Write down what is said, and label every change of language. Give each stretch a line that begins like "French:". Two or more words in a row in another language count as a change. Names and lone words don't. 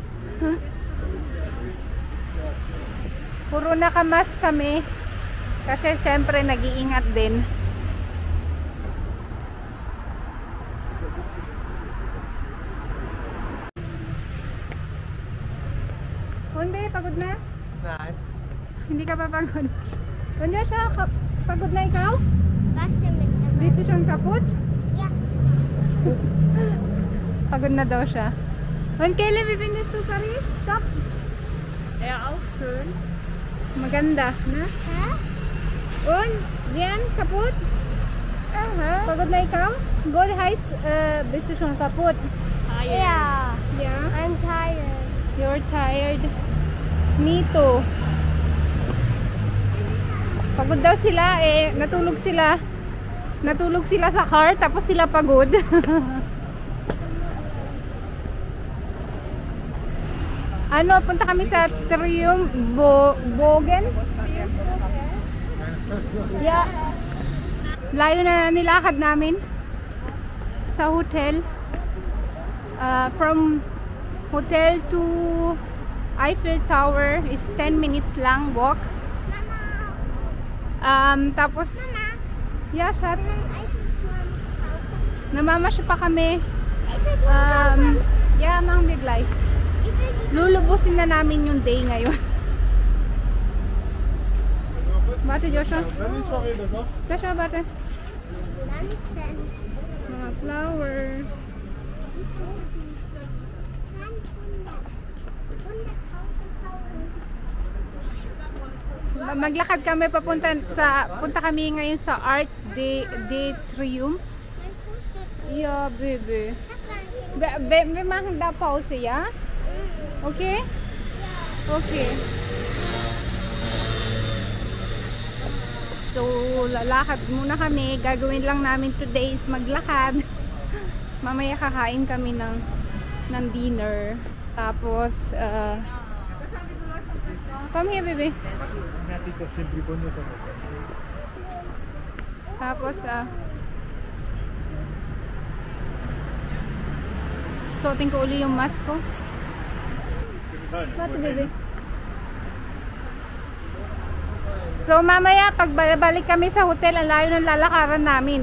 Filipino: Puro nakamas kami kasi syempre nag-iingat din. Honbe, pagod na?
German: Nein.
Filipino: Hindi ka pa pagod? Honbe siya, pagod na ikaw?
German: Was denn mit der Bist du schon kaputt? Ja.
Filipino: Pagod na daw siya.
German: Und Caleb, wie findest du Paris? Top? Ja, auch schön.
Filipino: Maganda, na?
German: Hä? Und? Dian, kaputt? Aha.
Filipino: Pagod na ikaw?
German: Good heißt, bist du schon kaputt? Ja. Ja?
English: I'm tired. You're tired? Me too.
Filipino: Pagod daw sila eh, natulog sila. Natulog sila sa car, tapos sila pagod. Ano, punta kami sa Bogen?
English: Yeah.
Filipino: Layo na nilakad namin sa hotel.
English: From hotel to Eiffel Tower is 10 minutes lang walk.
Filipino: Tapos yeah, shot. Namamasya pa kami.
German: Yeah, machen wir gleich.
Filipino: Lulubusin na namin yung day ngayon. Bate, Joshua. Joshua, bate. Mga flower. Maglakad kami punta kami ngayon sa Art de Triomphe.
German: Ja, baby. Wir machen da Pause, ja?
English: Okay? Okay. So,
Filipino: lalakad muna kami. Gagawin lang namin
English: today is
Filipino: maglakad. Mamaya kakain kami ng dinner. Tapos,
English: come here, baby.
Filipino: Tapos, suotin ko uli yung mask ko. Bate, baby. So, mamaya, pag balik kami sa hotel, ang layo ng lalakaran namin.